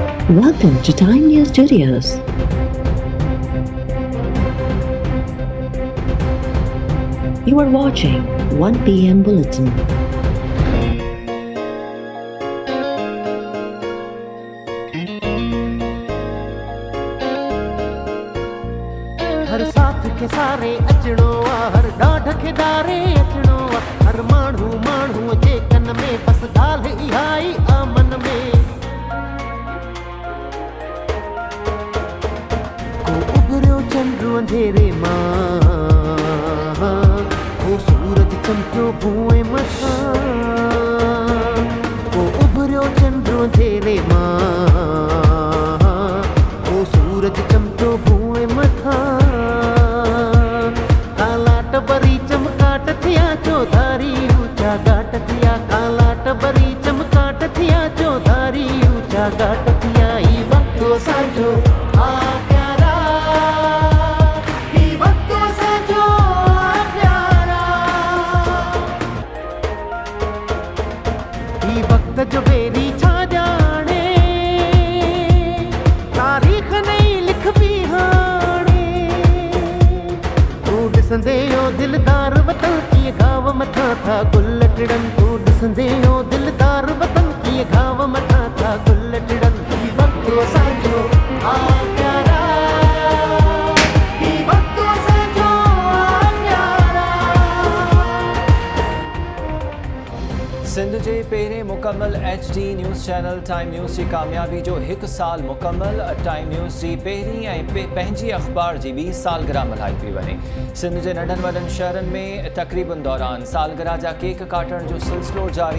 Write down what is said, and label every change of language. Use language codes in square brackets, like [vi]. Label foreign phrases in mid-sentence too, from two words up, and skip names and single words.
[en] Welcome to Time News Studios. You are watching 1 p.m. Bulletin. [sd] हर साथ के सारे अचड़ो हर डाढ़ के डारे अचड़ो हर माण्हू माण्हू जे कन में बस ॻाल्हि इहाई आमन में को उभरियो चंद्र अंधेरे मां को सूरज चमकियो भूए मथां को उभरियो चंद्र अंधेरे मां को सूरज चमकियो भूए मथां बरी चमकाट थिया चौधारी ऊंचा घाट थिया कालाट बरी चमकाट थिया चौधारी ऊंचा घाट थिया ई वक्तो साजो आ प्यारा ई वक्तो साजो आ प्यारा ई वक्त जो बेरी छा जाने तारीख नहीं लिखबी हाणे तू ॾिसंदे दिलदार वतन की घाव मथा था गुल टिड़न तू ॾिसंदे हो दिलदार वतन की घाव मथा था गुल टिड़न ई वक्तो साजो आ प्यारा ई वक्तो साजो आ प्यारा। सिंध जे पहिरें मुकमल [en] HD news channel [sd] टाइम न्यूज़ जी कामयाबी जो 1 साल मुकमल टाइम न्यूज़ जी पहिरीं ऐं पंहिंजी अख़बार जी 20 सालगिरह मल्हाई पई वञे। सिंध जे नंढनि वॾनि शहरनि में तक़रीबनि दौरान सालगिरह जा केक काटण जो सिलसिलो जारी।